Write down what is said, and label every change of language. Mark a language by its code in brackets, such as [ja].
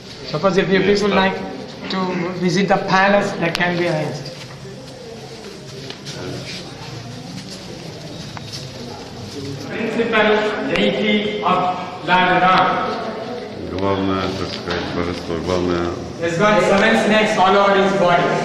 [en] Suppose if you people like to visit the palace, that can be arranged. Principal deity of Lord Ram. [ru] Главное, так сказать, божество, главное. [en] He's got 7 snakes all over his body.